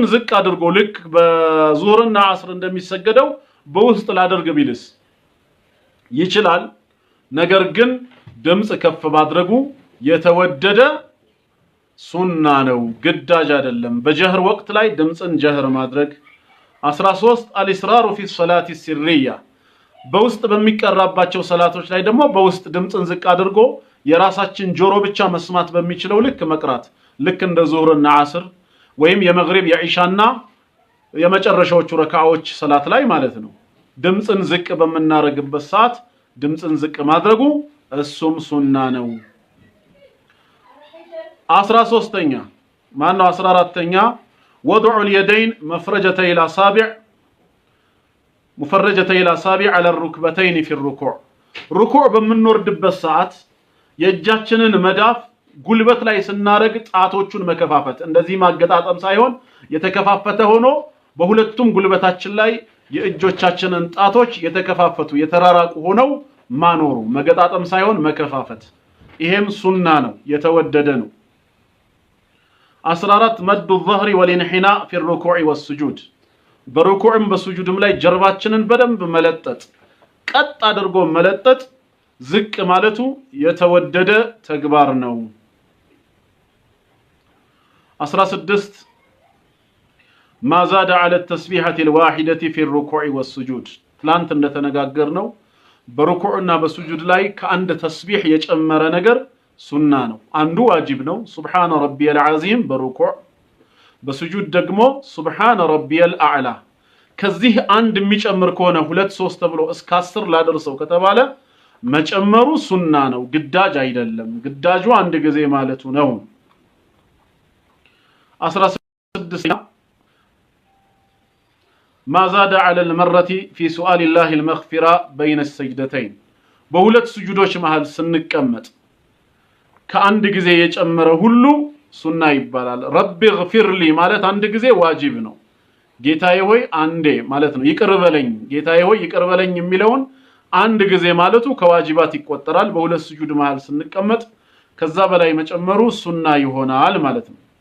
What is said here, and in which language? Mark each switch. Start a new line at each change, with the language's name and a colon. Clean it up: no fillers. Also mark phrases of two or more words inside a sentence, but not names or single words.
Amharic: ዝቅ አድርጎ ልክ በዙህርና ዓስር እንደሚሰገደው በውስጥ ላደርግ ቢልስ ይችላል። ነገር ግን ድምጽ ከፍ ማድረጉ የተወደደ ሱና ነው፣ ግዳጅ አይደለም። በጀህር ወቅት ላይ ድምጽን ጀህር ማድረግ 13
Arabic: الإصرار في الصلاة السرية
Amharic: በውስጥ በሚቀራባቸው ሰላቶች ላይ ደግሞ በውስጥ ድምጽን ዝቅ አድርጎ የራሳችን ጆሮ ብቻ መስማት በሚችለው ልክ መቅራት ልክ እንደ ዙህርና ዓስር ወይም የመግሪብ የዒሻና የመጨረሻዎቹ ረካዓዎች ሰላት ላይ ማለት ነው። ድምጽን ዝቅ በመናረግበት ሰዓት ድምጽን ዝቅ ማድረጉ እሱም ሱና ነው። 13ኛ ማነው 14ኛ
Arabic: وضع اليدين مفرجتي الأصابع مفرجتي الأصابع على الركبتين في الركوع ركوع
Amharic: በምንወርድበት ሰዓት የእጃችንን መዳፍ ጉልበት ላይ ስናረግ ጣቶቹን መከፋፈት እንደዚህ ማገጣጠም ሳይሆን የተከፋፈተ ሆኖ በሁለቱም ጉልበታችን ላይ የእጆቻችንን ጣቶች የተከፋፈቱ የተራራቁ ሆነው ማኖሩ መገጣጠም ሳይሆን መከፋፈት ይሄም ሱና ነው፣ የተወደደ ነው። 14
Arabic: مد الظهر والانحناء في الركوع والسجود
Amharic: በሩኩዕም በሱጁድም ላይ ጀርባችንን በደንብ መለጠጥ ቀጥ አድርጎ መለጠጥ ዝቅ ማለቱ የተወደደ ተግባር ነው። 16
Arabic: ما زاد على التسبيحة الواحدة في الركوع والسجود
Amharic: ትላንት እንደተነጋገርነው በሩኩዕና በሱጁድ ላይ ከአንድ ተስቢህ የጨመረ ነገር ሱና ነው። አንዱ ዋጅብ ነው
Arabic: سبحان ربي العظيم
Amharic: በሩኩዕ በሱጁድ ደግሞ
Arabic: سبحان ربي الأعلى።
Amharic: ከዚህ አንድ የሚጨምር ከሆነ 2 3 ተብሎ እስከ 10 ላደርሰው ከተባለ መጨመሩ ሱና ነው፣ ግዳጅ አይደለም። ግዳጁ አንድ ጊዜ ማለቱ ነው።
Arabic: 16 ما زاد على المرة في سؤال الله المغفرة بين السجدتين
Amharic: በሁለት ስጁዶች መሃል ስንቀመጥ ከአንድ ጊዜ የጨመረ ሁሉ ሱና ይባላል።
Arabic: ربي اغفر لي
Amharic: ማለት አንድ ጊዜ ዋጅብ ነው። ጌታዬ ሆይ አንዴ ማለት ነው። ይቅር በለኝ ጌታዬ ሆይ ይቅር በለኝ የሚለውን አንድ ጊዜ ማለቱ ከዋጅባት ይቆጠራል። በሁለት ስጁድ መሃል ስንቀመጥ ከዛ በላይ መጨመሩ ሱና ይሆናል ማለት ነው።